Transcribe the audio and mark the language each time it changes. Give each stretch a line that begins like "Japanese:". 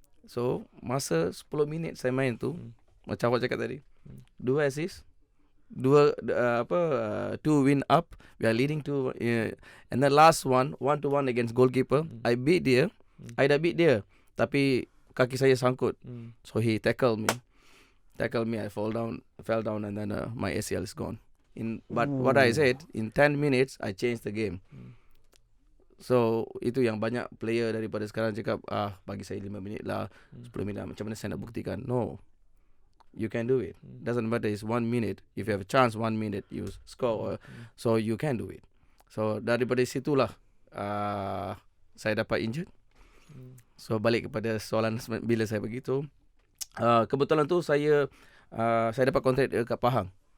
English: So
Malay: masa 10 minit saya main tu, macam awak cakap tadi,
English: 2 assist, 2 win up, we are leading to and the last one 1-1 against goalkeeper.
Malay: I dah beat dia, tapi kaki saya sangkut.
English: So he tackled me, I fell down and then my ACL is gone. But what I said, in 10 minutes I changed the game.
Malay: So itu yang banyak player daripada sekarang cakap, bagi saya 5 minit lah, 10 minit lah, macam mana saya nak buktikan.
English: No, you can do it. Doesn't matter, it's 1 minute. If you have a chance 1 minute you score, so you can do it.
Malay: So daripada situlah saya dapat injured. So balik kepada soalan bila saya begitu, kebetulan tu saya dapat kontrak dekat Pahang.